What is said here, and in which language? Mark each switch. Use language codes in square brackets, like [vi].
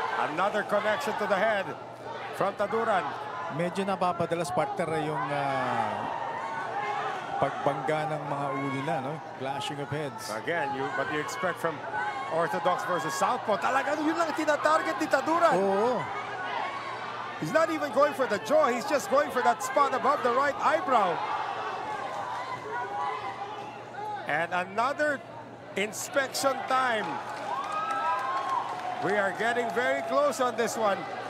[en] Another connection to the head from Taduran. [tl] Medyo napapadalas, partner, yung pagbangga ng mga ulo na, no? [en] Clashing of heads. Again, what you expect from Orthodox versus Southpaw. [tl] Talaga yun lang tina-target ni Taduran. Oo. [en] He's not even going for the jaw. He's just going for that spot above the right eyebrow. And another inspection time. We are getting very close on this one.